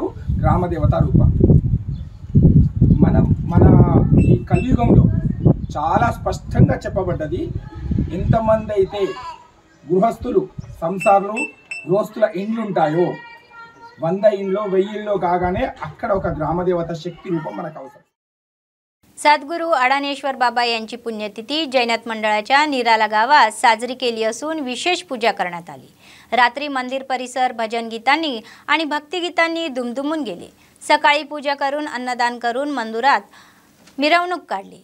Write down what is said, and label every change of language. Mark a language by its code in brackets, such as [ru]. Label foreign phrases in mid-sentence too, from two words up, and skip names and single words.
[te] గ్రామదేవత రూపం మన ఈ కలియుగంలో చాలా స్పష్టంగా చెప్పబడ్డది. ఎంతమంది అయితే గృహస్థులు సంసారులు గృహస్థుల ఇండ్లు ఉంటాయో 100 ఇండ్లో 1000 ఇండ్లో కాగానే అక్కడ ఒక గ్రామదేవత శక్తి రూపం మనకు అవసరం. [mr] सद्गुरू अडाणेश्वर बाबा यांची पुण्यतिथी जैनत मंडळाच्या निराला गावात साजरी केली असून विशेष पूजा करण्यात आली. रात्री मंदिर परिसर भजन गीतांनी आणि भक्तिगीतांनी दुमदुमून गेले. सकाळी पूजा करून अन्नदान करून मंदिरात मिरवणूक काढली.